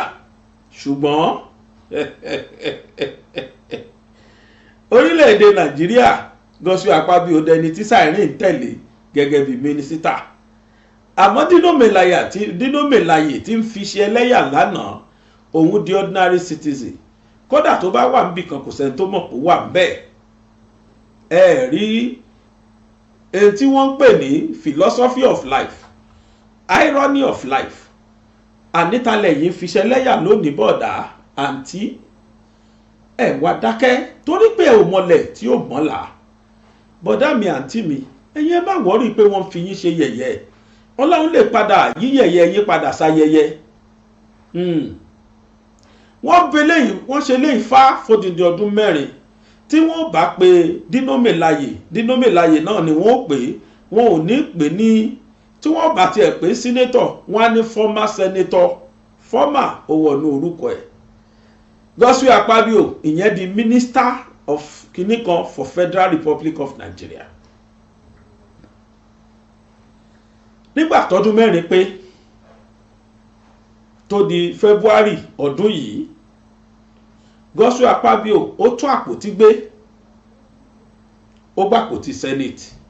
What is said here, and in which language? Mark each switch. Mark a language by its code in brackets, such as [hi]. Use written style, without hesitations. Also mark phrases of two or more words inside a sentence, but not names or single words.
[yo] Ṣùgbọ́n orílẹ̀-èdè Nàìjíríà, Godswill Akpabio dẹni tí Siren tẹ̀lé gẹ́gẹ́ bí mínísítà. Àmọ́ Dino Melaye tí ń fi ṣe ẹlẹ́yà lánàá, òun di [en] ordinary citizen. [yo] Kódà tó bá wà níbì kan kò sẹ́ni tó mọ̀ pé wà ń bẹ́ẹ̀. Ẹ rí èyí tí wọ́n ń pè ní [en] philosophy of life, irony of life. [yo] Ànítalẹ̀ yìí fi ṣẹlẹ́yà lónìí bọ̀dá àǹtí, ẹ wá dákẹ́ torí pé ò mọlẹ̀ tí ó mọ́la. Bọ̀dá mi àǹtí mi, ẹ̀yin ẹ má wọ́rí pé wọ́n fi yín ṣe yẹ̀yẹ́. Ọlọ́run lè padà yí yẹ̀yẹ́ yín padà sáyẹyẹ. Wọ́n ṣe léyìí fá fódìdí ọdún mẹ́rin. Tí wọ́n bá pe Dino Melaye náà ni wọ́n pè, wọn ò ní pè ní, tí wọ́n bá tiẹ̀ pé senator, wọ́n á ní [en] former senator, [yo] former ó wọnú orúkọ ẹ̀. Godswill Akpabio ìyẹn di [en] minister of [yo] kìnìkan for Federal Republic of Nigeria. Nígbà tọdún mẹ́rin pé tó di February ọdún yìí, Godswill Akpabio ó tún àpótí gbé, ó gbàpótí Senate.